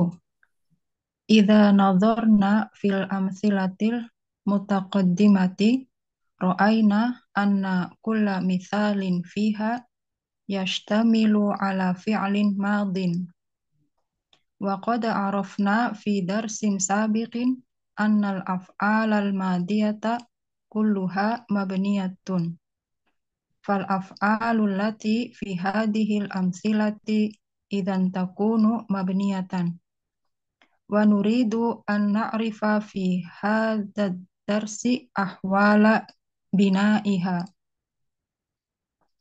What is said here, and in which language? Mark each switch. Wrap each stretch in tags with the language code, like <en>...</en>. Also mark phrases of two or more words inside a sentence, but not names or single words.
<ar>إذا نظرنا في الأمثلة المتقدمة رأينا أن كل مثال فيها يشتمل على فعل ماض وقد عرفنا في درس سابق أن الأفعال الماضية كلها مبنية فالأفعال التي في هذه الأمثلة إذن تكون مبنية ونريد أن نعرف في هذا الدرس أحوال بنائها.</ar>